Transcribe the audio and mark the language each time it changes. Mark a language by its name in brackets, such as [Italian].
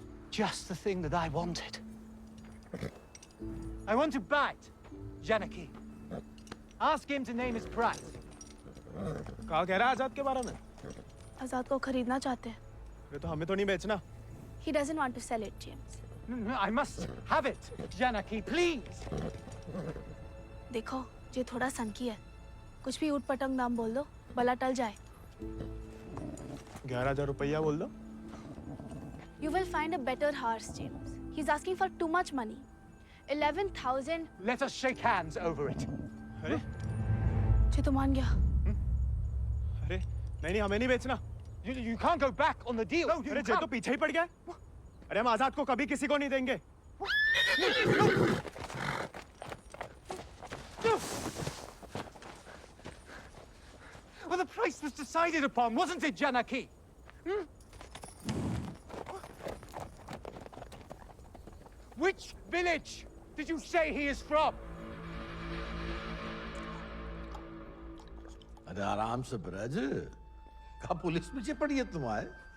[English] Just the thing that I wanted. I want to bite Janaki. Ask him to name his price. [Hindi] कहा कह रहा है आजाद के बारे में? आजाद को खरीदना चाहते हैं। ये तो हमें तो नहीं बेचना। [English] He doesn't want to sell it, James. No, I must have it, Janaki, please. [Hindi] देखो, ये थोड़ा सनकी है, कुछ भी ऊट पटंग नाम बोल दो, भला टल जाए। 11,000 रुपया बोल दो। [English] You will find a better horse, James. He's asking for too much money. 11,000. Let us shake hands over it. [Hindi] अरे? ये तो मान गया। अरे, नहीं, हमें नहीं बेचना। [English] You can't go back on the deal. No, [Hindi] अरे, ये तो पीछे ही पड़ गया। अरे, हम आजाद को कभी किसी को नहीं देंगे। [English] Well, the price was decided upon, wasn't it, Janaki? Which village did you say he is from? [Hindi] अरे आराम से ब्रज, कहा पुलिस पीछे पड़ी है तुम्हारे?